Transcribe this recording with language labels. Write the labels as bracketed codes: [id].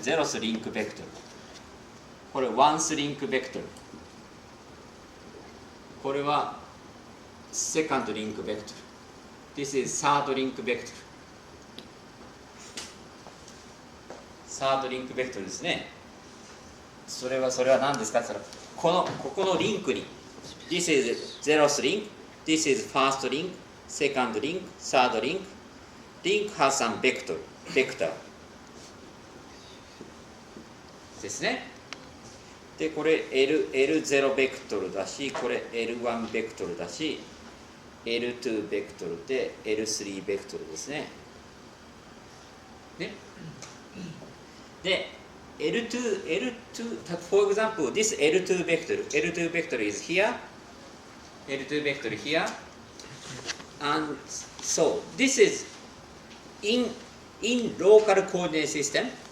[ja] ゼロスリンクベクトル。これワンスリンクベクトル。これはセカンドリンクベクトル。 [en] This is サードリンクベクトル。 [ja] サードリンクベクトルですね。それは何ですかって言ったらここのリンクに [en] This is zeroth link, this is first link, second link, third link. Link has some vector ですね。 [ja] でこれ L0 ベクトルだし、これ L1 ベクトルだし、L2 ベクトルで L3 ベクトルですね。ね。 [en] で L2 for example this L2 vector is here, L2 vector here, and so this is in local coordinate system.